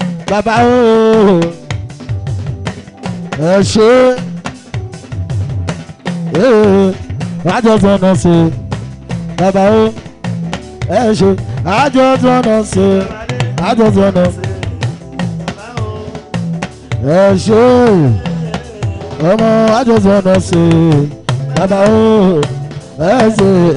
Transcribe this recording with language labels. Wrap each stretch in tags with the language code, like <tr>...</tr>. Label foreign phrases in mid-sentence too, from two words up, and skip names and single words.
<yo>Bàbá o. Ẹ ṣé.</yo> <en>Eh, I just wanna say.</en> <yo>Bàbá o. Ẹ ṣé.</yo> <en>I just wanna say. I just wanna say.</en> <yo>Ẹ ṣé. Ọmọ,</yo> <en>I just wanna say.</en> <yo>Bàbá o. Ẹ ṣé.</yo>